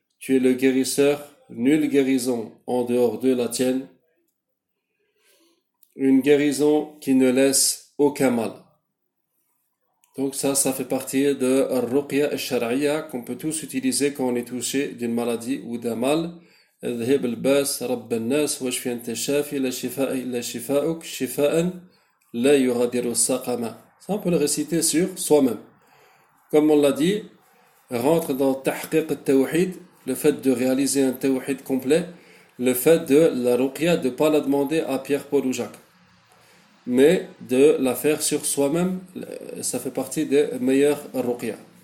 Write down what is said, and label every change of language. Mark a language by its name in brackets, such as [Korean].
[French] Tu es le guérisseur, nulle guérison en dehors de la tienne, une guérison qui ne laisse aucun mal. Donc ça fait partie de Ruqya al-Shar'iyya qu'on peut tous utiliser quand on est touché d'une maladie ou d'un mal. [Arabic] اذهب الباس رب الناس واشفي انت الشافي لا شفاء الا شفاءك شفاء لا يغادر السقما. [French] Ça on peut le réciter sur soi-même. Comme on l'a dit, rentre dans tahqiq al-tawhid, le fait de réaliser un tawhid complet, le fait de la ruqya, de ne pas la demander à Pierre, Paul ou Jacques, mais de la faire sur soi-même, ça fait partie des meilleures ruqya.